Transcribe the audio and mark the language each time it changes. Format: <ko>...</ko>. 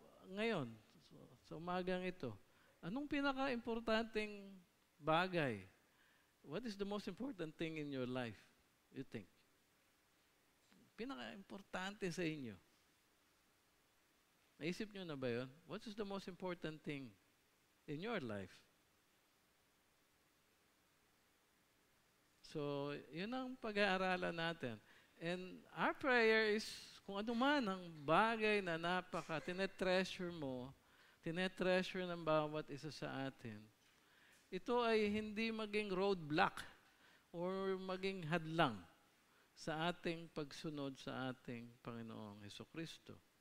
<tl>Ngayon, sa umagang ito, anong pinaka-importanting bagay?</tl> <en>What is the most important thing in your life, you think?</en> <tl>Pinaka-importante sa inyo. Naisip nyo na ba yun?</tl> <en>What is the most important thing in your life?</en> <tl>So, yun ang pag-aaralan natin.</tl> <en>And our prayer is,</en> <tl>kung ano man ang bagay na tinetreasure mo, tinetreasure ng bawat isa sa atin, ito ay hindi maging roadblock or maging hadlang sa ating pagsunod sa ating Panginoong Hesukristo.</tl>